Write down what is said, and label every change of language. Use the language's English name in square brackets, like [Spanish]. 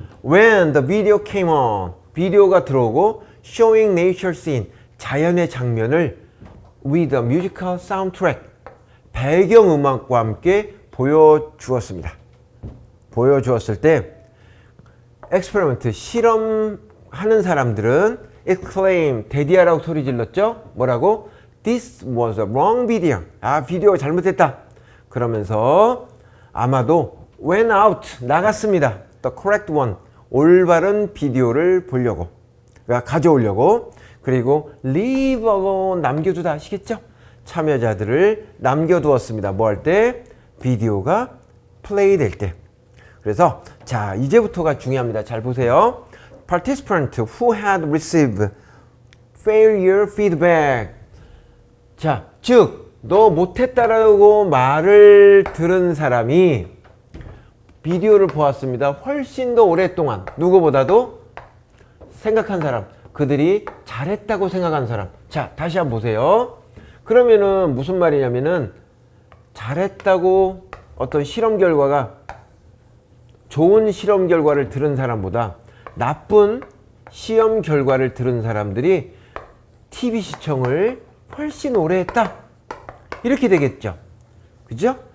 [English] When the video came on, [Korean] 비디오가 들어오고 [English] showing nature scene, [Korean] 자연의 장면을 [English] with a musical soundtrack, [Korean] 배경음악과 함께 보여주었습니다. 보여주었을 때 experiment, 실험하는 사람들은 exclaim, 대디하라고 소리 질렀죠? [English] 뭐라고? This was a wrong video. [Korean] 아, 비디오가 잘못됐다. 그러면서 아마도 [English] went out, [Korean] 나갔습니다. [English] The correct one, [Korean] 올바른 비디오를 보려고, 그러니까 가져오려고. 그리고 [English] leave alone, [Korean] 남겨두다. 아시겠죠? 참여자들을 남겨두었습니다. 뭐 할 때? 비디오가 플레이 될 때. 그래서 자, 이제부터가 중요합니다. 잘 보세요. [English] Participant who had received failure feedback. [Korean] 자, 즉 너 못했다라고 말을 들은 사람이 비디오를 보았습니다. 훨씬 더 오랫동안 누구보다도 생각한 사람, 그들이 잘했다고 생각한 사람. 자, 다시 한번 보세요. 그러면은 무슨 말이냐면은 잘했다고 어떤 실험 결과가 좋은 실험 결과를 들은 사람보다 나쁜 시험 결과를 들은 사람들이 TV 시청을 훨씬 오래 했다. 이렇게 되겠죠. 그죠?